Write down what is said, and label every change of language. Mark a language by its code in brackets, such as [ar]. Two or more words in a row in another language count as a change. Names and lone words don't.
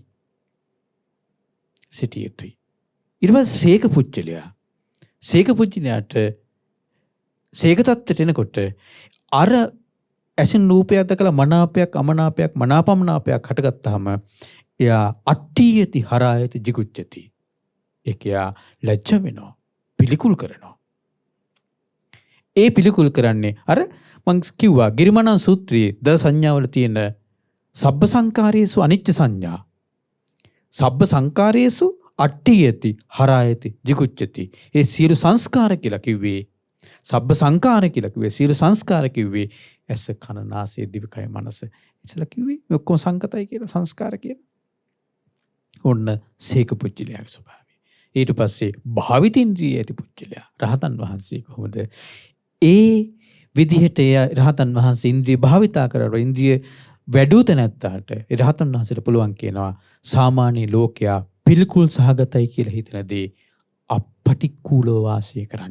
[si] සිටිය යුතුයි. ඊට පස්සේ සීක පුච්චලයාට සීක තත්ත්වයට එනකොට අර ඇසෙන් රූපයක් දැකලා මනාපයක් අමනාපයක් මනාපමනාපයක් හටගත්තාම එයා [pi] අට්ඨියති හරායති jigucchati. [si] ඒකයා ලැජ්ජ වෙනවා, පිළිකුල් කරනවා. ඒ පිළිකුල් කරන්නේ අර මං කිව්වා ගිරිමනන් සූත්‍රයේ ද සංඥාවල තියෙන [pi] සබ්බ සංකාරයේසු අනිච්ච සංඥා. සබ්බ සංකාරයේසු අට්ඨියති හරායති jigucchati. [si] ඒ සියලු සංස්කාර කියලා කිව්වේ [pi] සබ්බ සංකාර [si] කියලා කිව්වේ සියලු සංස්කාර කිව්වේ ඇස කන නාසය දිවකය මනස. ඉතලා කිව්වේ මේ ඔක්කොම සංකතයි කියලා සංස්කාර කියලා. ඔන්න සීක පුච්චලයාගේ ස්වභාවය. ඊට පස්සේ භාවිතින්ද්‍රිය ඇති පුච්චලයා රහතන් වහන්සේ කොහොමද ඒ විදිහට රහතන් වහන්සේ ඉන්ද්‍රිය භාවිතා කරලා ඉන්ද්‍රිය වැඩුත නැත්තාට රහතන් වහන්සේට පුළුවන් කියනවා සාමාන්‍ය ලෝකයා පිළිකුල් සහගතයි කියලා හිතන දේ අපටික්කුලව වාසය කරන්න.